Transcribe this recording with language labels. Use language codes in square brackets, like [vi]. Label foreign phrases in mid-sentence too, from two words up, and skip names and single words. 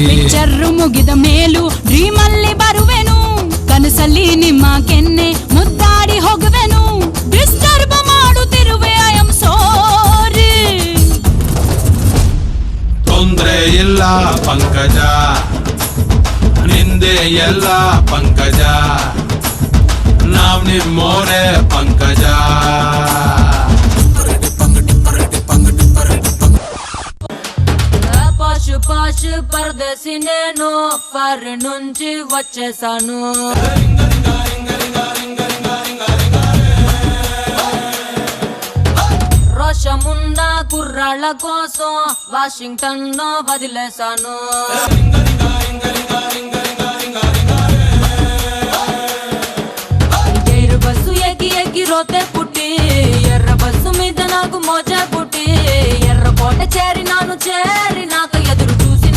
[kn] ಪಿಕ್ಚರ್ ಮುಗಿದ ಮೇಲೂ ಡ್ರೀಮ್ ಅಲ್ಲಿ ಬರುವೆನು ಕನಸಲ್ಲಿ ನಿಮ್ಮ ಕೆನ್ನೆ ಮುದ್ದಾಡಿ ಹೋಗುವೆನು ಡಿಸ್ಟರ್ಬ್ ಮಾಡುತ್ತಿರುವೆ [en] I am sorry [kn] ತೊಂದ್ರೆ ಇಲ್ಲ ಪಂಕಜ ನಿಂದೆ ಎಲ್ಲ ಪಂಕಜ ನಾವ್ ನಿಮ್ಮೋರೆ ಪಂಕಜ [te] పాషు పాషు పరదేశి నేను ఫారి నుంచి వచ్చేసాను రోషమున్న కుర్రాళ్ళ కోసం వాషింగ్టన్ లో వదిలేశాను ఎర్ర బస్సు ఎక్కి ఎక్కి రోతే పుట్టి ఎర్ర బస్సు మీద నాకు మోజా పుట్టి ఎర్ర కోట చేరి నాకు ఎదురు చూసినా